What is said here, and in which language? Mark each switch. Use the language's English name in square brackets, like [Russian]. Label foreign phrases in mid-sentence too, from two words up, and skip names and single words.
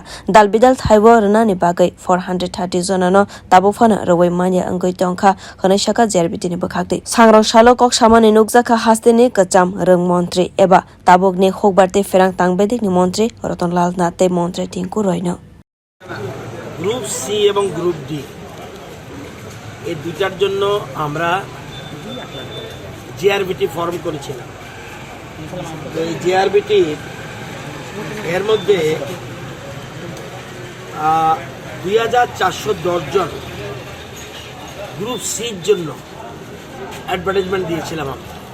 [Kok Borok] Dalbidal Thaibo Ranani Bagai 430 zonano Tabufana Rawai Mania Angoi Tongka Hanashaka JRBT ni Bakakti. Sangrong salo kok samani nukjak hastene kacham rung montri eba tabogni hogbarte ferang tangbedik ni montri Ratan nath montri Tinku roino. [Bangla] গ্রুপ সি এবং গ্রুপ ডি এই দুটার জন্য আমরা JRBT ফর্ম করেছিলাম। তো এই JRBT এর মধ্যে 2410 জন গ্রুপ সির জন্য অ্যাডভার্টাইজমেন্ট দিয়েছিলাম আমরা।